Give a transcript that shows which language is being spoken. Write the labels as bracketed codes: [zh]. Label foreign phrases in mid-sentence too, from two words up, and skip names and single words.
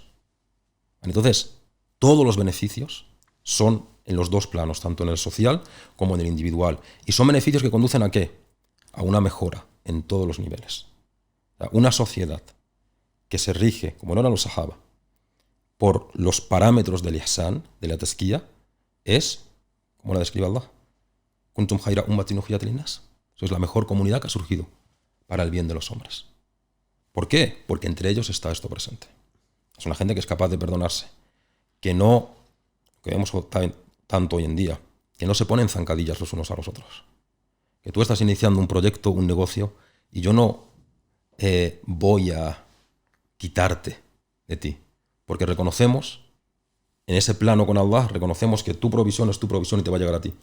[es] Entonces, todos los beneficios son en los dos planos, tanto en el social como en el individual. Y son beneficios que conducen ¿a qué? A una mejora en todos los niveles. Una sociedad que se rige, como no eran los sahaba, por los parámetros del ihsán, de la tazkiyah, es, como la describe Allah, [ar] كنتم خير أمة أخرجت للناس. [es] Es la mejor comunidad que ha surgido para el bien de los hombres. ¿Por qué? Porque entre ellos está esto presente. Es una gente que es capaz de perdonarse, que no, que vemos tanto hoy en día, que no se ponen zancadillas los unos a los otros. Que tú estás iniciando un proyecto, un negocio, y yo no voy a quitarte de ti, porque reconocemos, en ese plano con Allah, reconocemos que tu provisión es tu provisión y te va a llegar a ti.